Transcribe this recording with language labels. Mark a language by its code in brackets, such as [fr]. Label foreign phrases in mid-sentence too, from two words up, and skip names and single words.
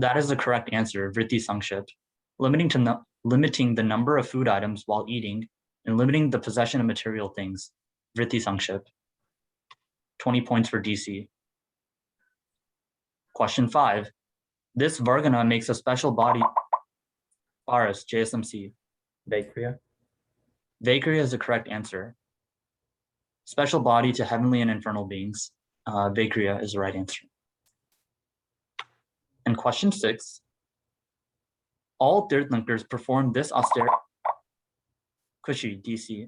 [en] That is the correct answer, [sa] vritti sangship. [en] Limiting the number of food items while eating and limiting the possession of material things, [sa] vritti sangship. [en] 20 points for DC. Question 5. This Vargana makes a special body. Paras, JSMC. Vaikriya. Vaikriya is the correct answer. Special body to heavenly and infernal beings. Vaikriya is the right answer. And question 6. All Tirthankars perform this austerity. Kushi, DC.